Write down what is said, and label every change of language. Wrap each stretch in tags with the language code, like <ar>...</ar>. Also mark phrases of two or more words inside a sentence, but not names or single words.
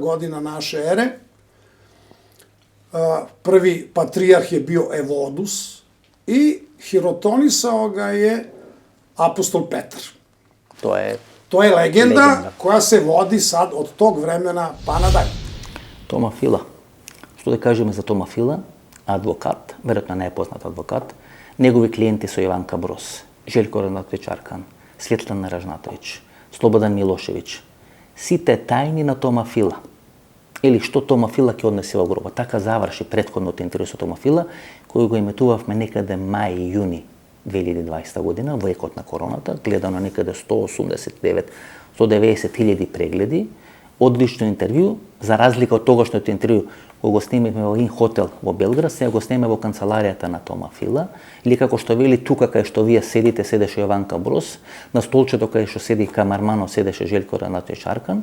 <sr>godina naše ere. Prvi patrijarh je bio Evodus i hirotonisao ga je apostol Petar. To je legenda koja se vodi sad od tog vremena pa nadalje.</sr> <mk>Тома Фила. Што да кажеме за Тома Фила? Адвокат, веројатно најпознат адвокат. Негови клиенти се Јованка Брос, Желко Ренатовиќ Аркан, Светлана Ражнатовиќ, Слободан Милошевиќ. Сите тајни на Тома Фила. Или што Тома Фила ќе однесе во гроба. Така заврши претходното интервју со Тома Фила, кој го иметувавме некаде мај и јуни 2020 година, во екот на короната, гледано некаде 189-190 хиljadi прегледи, одлично интервју, за разлика од тогашното интервју кој го снимивме во един хотел во Белград, сега го сниме во канцеларијата на Тома Фила, или како што вели тука кај што вие седите, седеше Јованка Брос, на столчето кај што седи Камармано седеше Желко Ренатовиќ Аркан.</mk>